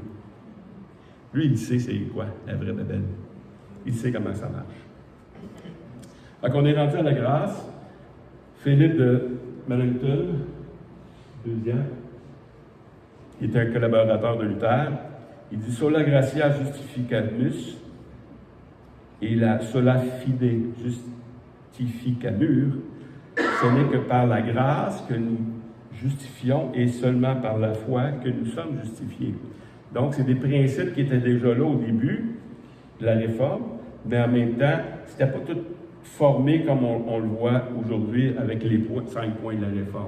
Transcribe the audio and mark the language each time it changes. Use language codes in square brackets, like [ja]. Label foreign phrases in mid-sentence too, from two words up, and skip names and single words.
[fr] Lui, il sait c'est quoi, la vraie Babel. Il sait comment ça marche. Donc, on est rendu à la grâce. Philippe de Melanchthon, deuxième, qui est un collaborateur de Luther, il dit « [la] Sola gratia justificamus [fr] » et la « [la] sola fide justificamur [fr] » ce n'est que par la grâce que nous justifions et seulement par la foi que nous sommes justifiés. Donc, c'est des principes qui étaient déjà là au début de la Réforme, mais en même temps, c'était pas tout formé comme on le voit aujourd'hui avec les 5 points de la Réforme.